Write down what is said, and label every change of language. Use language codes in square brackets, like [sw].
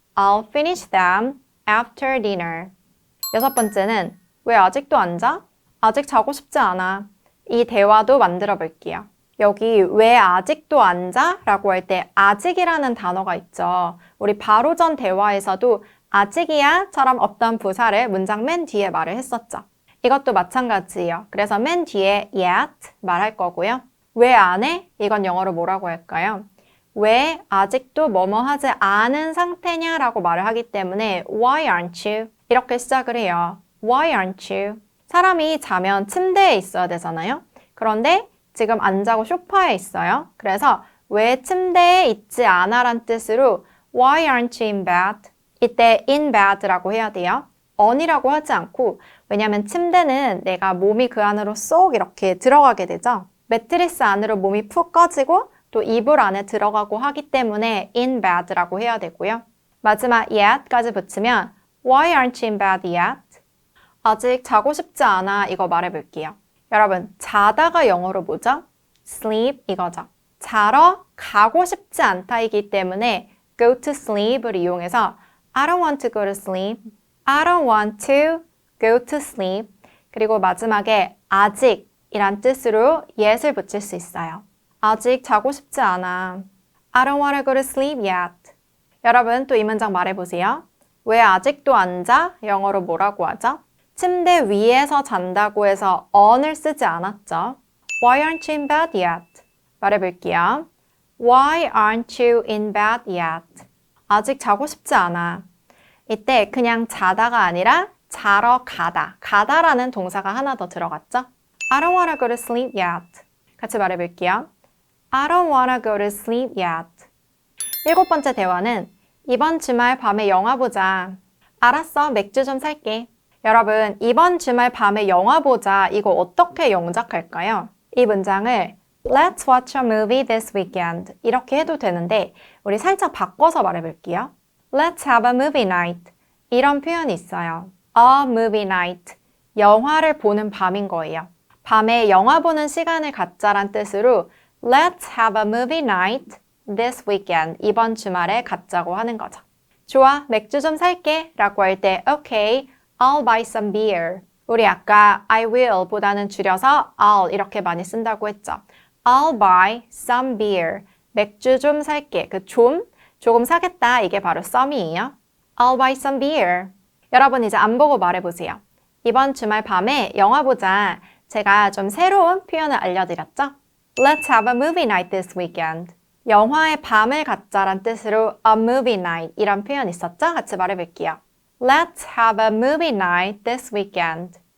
[en] I'll finish them after dinner. [ko] 여섯 번째는 왜 아직도 안 자? 아직 자고 싶지 않아. 이 대화도 만들어 볼게요. 여기 왜 아직도 안 자? 라고 할 때 아직이라는 단어가 있죠. 우리 바로 전 대화에서도 아직이야? 처럼 어떤 부사를 문장 맨 뒤에 말을 했었죠. 이것도 마찬가지예요. 그래서 맨 뒤에 yet 말할 거고요. 왜 안 해? 이건 영어로 뭐라고 할까요? 왜 아직도 뭐뭐 하지 않은 상태냐? 라고 말을 하기 때문에 [en] Why aren't you? [ko] 이렇게 시작을 해요. [en] Why aren't you? [ko] 사람이 자면 침대에 있어야 되잖아요. 그런데 지금 안 자고 소파에 있어요. 그래서 왜 침대에 있지 않아? 란 뜻으로 [en] Why aren't you in bed? [ko] 이때 in bed라고 해야 돼요. on이라고 하지 않고 왜냐면 침대는 내가 몸이 그 안으로 쏙 이렇게 들어가게 되죠. 매트리스 안으로 몸이 푹 꺼지고 또 이불 안에 들어가고 하기 때문에 in bed라고 해야 되고요. 마지막 yet까지 붙이면 [en] Why aren't you in bed yet? [ko] 아직 자고 싶지 않아 이거 말해볼게요. 여러분 자다가 영어로 뭐죠? sleep 이거죠. 자러 가고 싶지 않다이기 때문에 go to sleep을 이용해서 [en] I don't want to go to sleep. I don't want to go to sleep. [ko] 그리고 마지막에 아직이란 뜻으로 yet을 붙일 수 있어요. 아직 자고 싶지 않아. [en] I don't want to go to sleep yet. [ko] 여러분 또 이 문장 말해보세요. 왜 아직도 안 자? 영어로 뭐라고 하죠? 침대 위에서 잔다고 해서 on을 쓰지 않았죠. [en] Why aren't you in bed yet? [ko] 말해볼게요. [en] Why aren't you in bed yet? [ko] 아직 자고 싶지 않아. 이때 그냥 자다가 아니라 자러 가다. 가다라는 동사가 하나 더 들어갔죠? [en] I don't wanna go to sleep yet. [ko] 같이 말해볼게요. [en] I don't wanna go to sleep yet. [ko] 일곱 번째 대화는 이번 주말 밤에 영화 보자. 알았어, 맥주 좀 살게. 여러분, 이번 주말 밤에 영화 보자. 이거 어떻게 영작할까요? 이 문장을 [en] Let's watch a movie this weekend. [ko] 이렇게 해도 되는데 우리 살짝 바꿔서 말해볼게요. [en] Let's have a movie night. [ko] 이런 표현이 있어요. [en] A movie night. [ko] 영화를 보는 밤인 거예요. 밤에 영화 보는 시간을 갖자란 뜻으로 [en] Let's have a movie night this weekend. [ko] 이번 주말에 갖자고 하는 거죠. 좋아, 맥주 좀 살게 라고 할 때 [en] Okay, I'll buy some beer. [ko] 우리 아까 I will 보다는 줄여서 I'll 이렇게 많이 쓴다고 했죠. [en] I'll buy some beer. [ko] 맥주 좀 살게. 그 조금 사겠다. 이게 바로 some이에요. [en] I'll buy some beer. [ko] 여러분 이제 안 보고 말해보세요. 이번 주말 밤에 영화 보자. 제가 좀 새로운 표현을 알려드렸죠? [en] Let's have a movie night this weekend. [ko] 영화의 밤을 갖자란 뜻으로 a movie night 이런 표현 있었죠? 같이 말해볼게요. [en] Let's have a movie night this weekend.